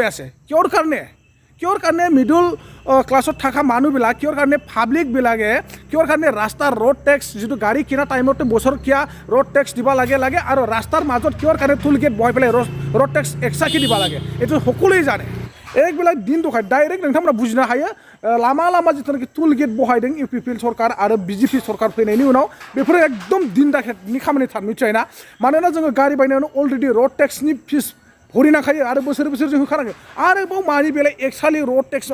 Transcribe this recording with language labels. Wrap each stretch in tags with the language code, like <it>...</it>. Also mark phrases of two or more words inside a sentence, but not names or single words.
<as>আছে কিয়ৰ কাৰণে</as> <en>middle classত</en> <as>থকা মানুহবিলাক কিয়ৰ কাৰণে পাব্লিকবিলাকে কিয়ৰ কাৰণে ৰাস্তাৰ</as> <en>road tax</en> <as>যিটো গাড়ী কিনা টাইমতে বছৰকীয়া</as> <en>road tax</en> <as>দিব লাগে আৰু ৰাস্তাৰ মাজত কিয়ৰ কাৰণে</as> <en>toll gate</en> <as>বহাই পেলাই</as> <en>road tax</en> <as>এক্সট্ৰাকৈ দিব লাগে এইটো সকলোৱে জানে এইবিলাক দিন দখাই ডাইৰেক্ট</as> <brx>नोंथांमोना बुजिनो हायो लामा जिथुनाखि</brx> <en>toll gate</en> <brx>बहायदों UPPL सरकार आरो BJP सरकार फैनायनि उनाव बेफोरो एकदम दिन दाखेदनि खामानि थार मिथिबायना मानोना जोङो गारि बायनायावनो अलरेडि</brx> <en>road taxनि</en> <brx>फिस भरिनांखायो आरो बोसोर जों होखानांगो आरोबाव मानि बेलाय एक्सालि</brx> <en>road tax</en>